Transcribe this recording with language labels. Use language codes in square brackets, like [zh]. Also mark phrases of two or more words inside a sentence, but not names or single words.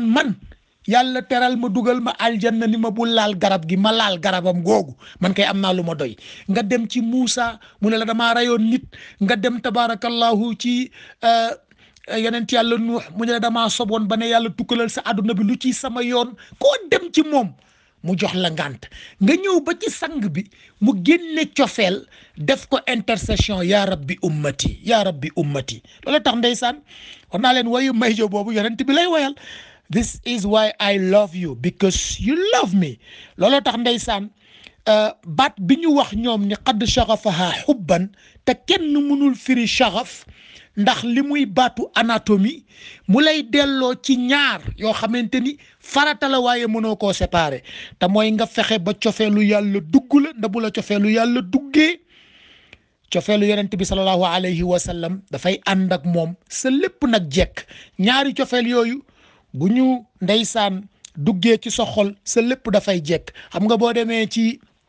[wo] man yàlla teral ma dugal ma aljanna ni ma bul laal garab gi ma laal garabam googu man kay am naa lu ma doy nga dem ci Muusa mu ne la damaa rayoon nit nga dem tabarakallahu ci yonent yàlla Nuux mu ne la damaa soboon ba ne yàlla tukkalal sa àdduna bi lu ci sama yoon koo dem ci moom mu jox la ngant nga ñëw ba ci sang bi mu génne cofeel def ko intercession [ar] يا ربي أمتي [wo] loolu tax ndeysaan wax naa leen wayu Mayjo boobu yonent bi lay woyal [en] this is why I love you because you love me [wo] looloo tax ndeysaan baat bi ñu wax ñoom ni [ar] قد شغفها حبا [wo] te kenn mënul firi shaghaf ndax li muy baatu anatomie mu lay delloo ci ñaar yoo xamante ni farata la waaye mënoo koo séparer te mooy nga fexe ba cofeelu yàlla dugg la nda bu la cofeelu yàlla duggee cofeelu yonent bi [ar] صلى الله عليه وسلم [wo] dafay ànd ak moom sa lépp nag jekk ñaari cofeel yooyu bu ñu ndeysaan duggee ci sa xol sa lépp dafay jekk xam nga boo demee ci